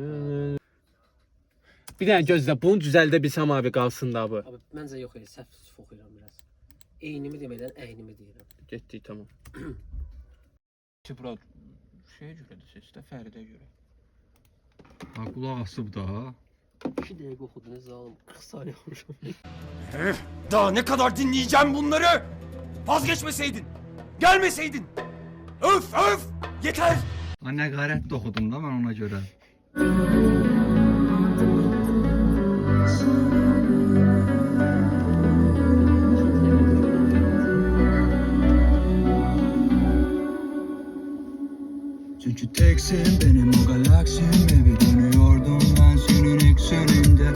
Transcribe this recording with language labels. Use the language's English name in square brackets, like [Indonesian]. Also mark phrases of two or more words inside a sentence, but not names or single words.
[Azerbaijani] Bir dənə gözlə, bunu düzəldə bilsəm abi qalsın da bu. Abi, məncə yox, səhv oxuyuram biraz. Eynimi deməkdən əynimi deyirəm. Getdik, tamam. Ki, bura şeyə görədir, sesdə Fəridə görə. Ha, qulaq asıb da. 2 dəqiqə oxudunuz zalım. 40 saniyə oxumuşam. [Turkish] Daha ne kadar dinleyeceğim bunları? Vazgeçmeseydin. Gelmeseydin. Öf öf. Yeter. Ha, [Azerbaijani] nə qarət oxudum da mən ona görə. [Turkish] Çünkü teksin benim o galaksim. Eve dönüyordum ben senin ekseninde.